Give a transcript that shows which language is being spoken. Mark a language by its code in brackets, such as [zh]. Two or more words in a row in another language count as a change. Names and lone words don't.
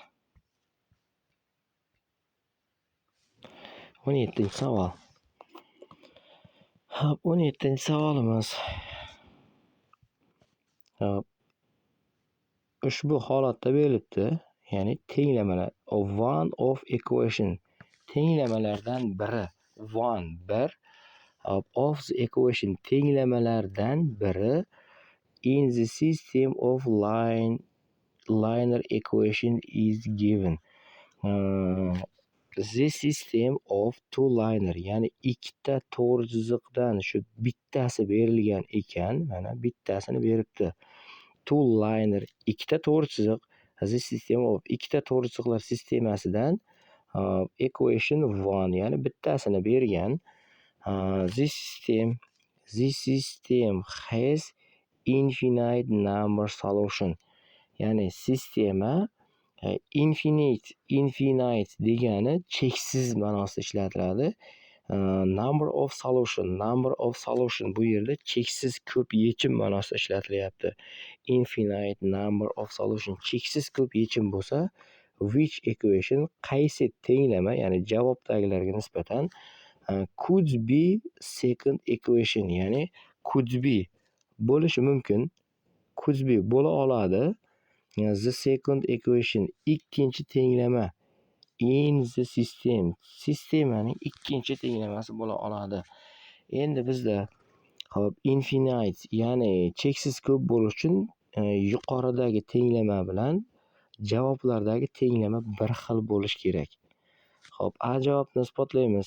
[uz] 17-savol. Hop, 17-savolimiz. Hop, ushbu holatda berilibdi. Ya'ni tenglamalar [en] one of equation. [uz] Tenglamalardan biri [en] one bir of the equation [uz] tenglamalardan biri [en] in the system of linear equation is given. The system of two linear, [uz] ya'ni ikkita to'g'ri chiziqdan shu bittasi berilgan ekan, mana bittasini beribdi. [en] Two linear, [uz] ikkita to'g'ri chiziq, [en] the system of [uz] ikkita to'g'ri chiziqlar sistemasidan [en] equation one, [uz] ya'ni bittasini bergan. [en] This system has infinite number solution. [uz] Ya'ni sistema infinite degani cheksiz ma'nosida ishlatiladi. [en] Number of solution [uz] bu yerda cheksiz ko'p yechim ma'nosida ishlatilyapti. [en] Infinite number of solution [uz] cheksiz ko'p yechim bo'lsa, [en] which equation [uz] qaysi tenglama, ya'ni javobdagilarga nisbatan [en] could be second equation, [uz] ya'ni [en] could be [uz] bo'lishi mumkin, [en] could be [uz] bo'la oladi. [en] The second equation [uz] ikkinchi tenglama [en] in the system, [uz] sistemaning ikkinchi tenglamasi bo'la oladi. Endi bizda hop infinite, ya'ni cheksiz ko'p bo'lish uchun yuqoridagi tenglama bilan javoblardagi tenglama bir xil bo'lish kerak. Hop, A javobni isbotlaymiz.